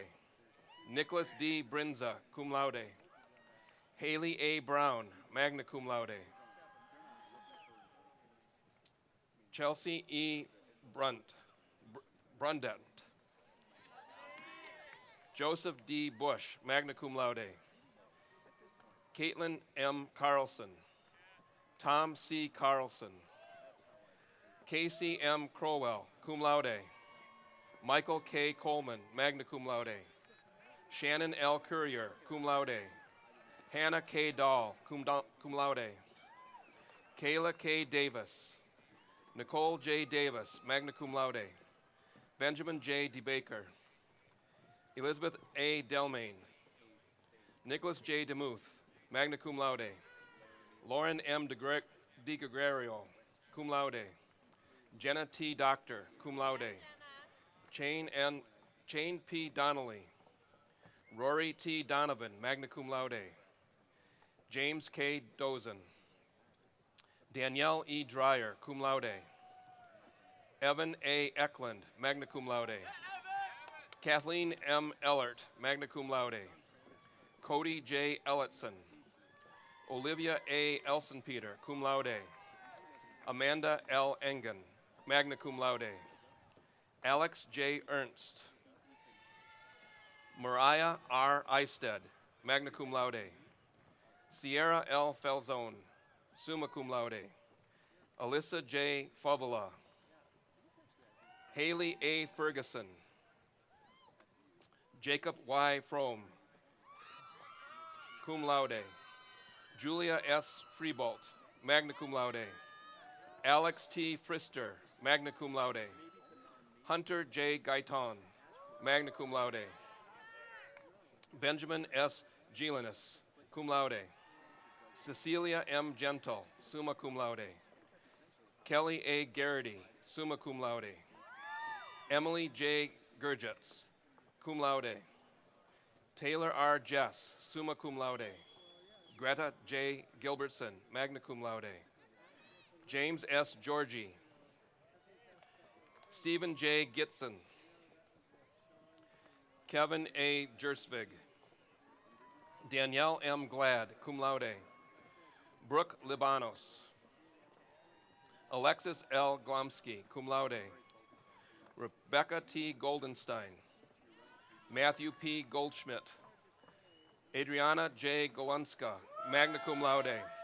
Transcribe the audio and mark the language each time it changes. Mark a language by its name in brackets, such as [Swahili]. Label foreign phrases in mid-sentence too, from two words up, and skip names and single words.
[English] Nicholas D. Brinza, [Latin] cum laude. [English] Haley A. Brown, [Latin] magna cum laude. [English] Chelsea E. Brundent. Joseph D. Bush, [Latin] magna cum laude. [English] Caitlin M. Carlson. Tom C. Carlson. Casey M. Crowell, [Latin] cum laude. [English] Michael K. Coleman, [Latin] magna cum laude. [English] Shannon L. Courier, [Latin] cum laude. [English] Hannah K. Dahl, [Latin] cum laude. [English] Kayla K. Davis. Nicole J. Davis, [Latin] magna cum laude. [English] Benjamin J. DeBaker. Elizabeth A. Delmain. Nicholas J. DeMuth, [Latin] magna cum laude. [English] Lauren M. DeGregorio, [Latin] cum laude. [English] Jenna T. Doctor, [Latin] cum laude. [English] Chain P. Donnelly. Rory T. Donovan, [Latin] magna cum laude. [English] James K. Dozen. Danielle E. Dreyer, [Latin] cum laude. [English] Evan A. Eklund, [Latin] magna cum laude. [English] Kathleen M. Ellert, [Latin] magna cum laude. [English] Cody J. Ellitson. Olivia A. Elsenpeter, [Latin] cum laude. [English] Amanda L. Engen, [Latin] magna cum laude. [English] Alex J. Ernst. Mariah R. Eisted, [Latin] magna cum laude. [English] Sierra L. Falzone, [Latin] summa cum laude. [English] Alyssa J. Favola. Haley A. Ferguson. Jacob Y. Fromm, [Latin] cum laude. [English] Julia S. Freebolt, [Latin] magna cum laude. [English] Alex T. Frister, [Latin] magna cum laude. [English] Hunter J. Gaiton, [Latin] magna cum laude. [English] Benjamin S. Gilinus, [Latin] cum laude. [English] Cecilia M. Gentle, [Latin] summa cum laude. [English] Kelly A. Garrity, [Latin] summa cum laude. [English] Emily J. Gurgitz, [Latin] cum laude. [English] Taylor R. Jess, [Latin] summa cum laude. [English] Greta J. Gilbertson, [Latin] magna cum laude. [English] James S. Georgie. Stephen J. Gitson. Kevin A. Jersvig. Danielle M. Glad, [Latin] cum laude. [English] Brooke Libanos. Alexis L. Glomsky, [Latin] cum laude. [English] Rebecca T. Goldenstein. Matthew P. Goldschmidt. Adriana J. Golunska, [Latin] magna cum laude.